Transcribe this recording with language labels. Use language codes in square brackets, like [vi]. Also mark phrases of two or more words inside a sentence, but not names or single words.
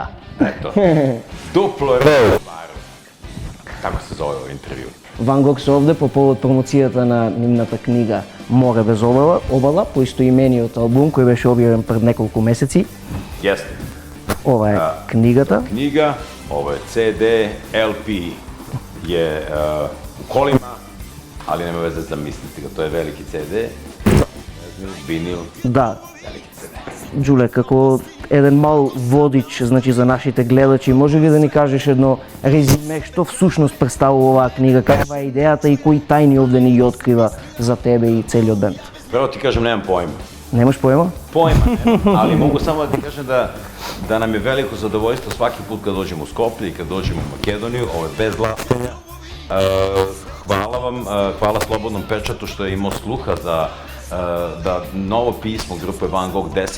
[mk] Ето, дупло Р. [sr] Како се зове ово интервју? [mk] Ван Гог се овде по повод промоцијата на нивната книга Море без обала, по истоимениот албум кој беше објавен пред неколку месеци. Јесте. Ова е книгата. Книга, ова е [sr] CD, LP je u kolima, ali nema veze da mislite ga, to je veliki CD, vinil, [mk] Да, [sr] veliki CD. [mk] Ѓуле, како еден мал водич, значи за нашите гледачи, може ли да ни кажеш едно резиме што всушност представува оваа книга, каква е идејата и кои тајни овде ни ги открива за тебе и целиот бенд? [sr] Prvo ti kažem, nemam pojma. [mk] Немаш поема? [sr] Pojma nemam, ali mogu samo da ti kažem da nam je veliko zadovoljstvo svaki put kad dođemo u Skoplje i kad dođemo u Makedoniju, ovo je bez lastenja. Hvala vam, hvala Slobodnom pečatu što je imao sluha za da novo pismo grupe Van Gogh, 10.